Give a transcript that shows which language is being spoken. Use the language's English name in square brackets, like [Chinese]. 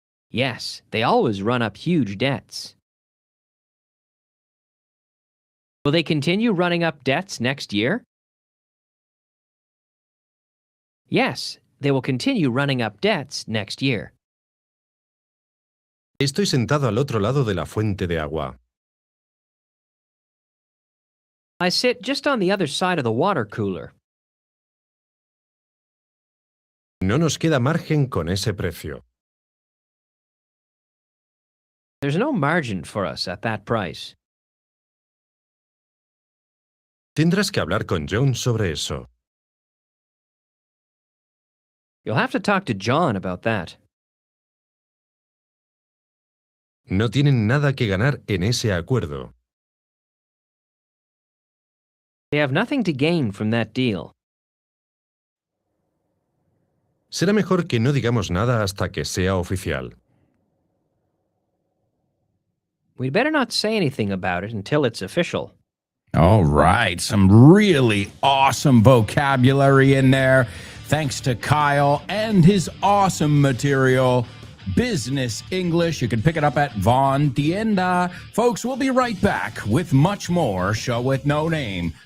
[English] Yes, they always run up huge debts. Will they continue running up debts next year? Yes, they will continue running up debts next year. [Spanish] Estoy sentado al otro lado de la fuente de agua. [English] I sit just on the other side of the water cooler. [Spanish] No nos queda margen con ese precio. [English] There's no margin for us at that price. [Spanish] Tendrás que hablar con John sobre eso. [English] You'll have to talk to John about that. [Spanish] No tienen nada que ganar en ese acuerdo. [English] They have nothing to gain from that deal. [Spanish] Será mejor que no digamos nada hasta que sea oficial. [English] We'd better not say anything about it until it's official. All right, some really awesome vocabulary in there. Thanks to Kyle and his awesome material, Business English. You can pick it up at Von Tienda. Folks, we'll be right back with much more Show with No Name.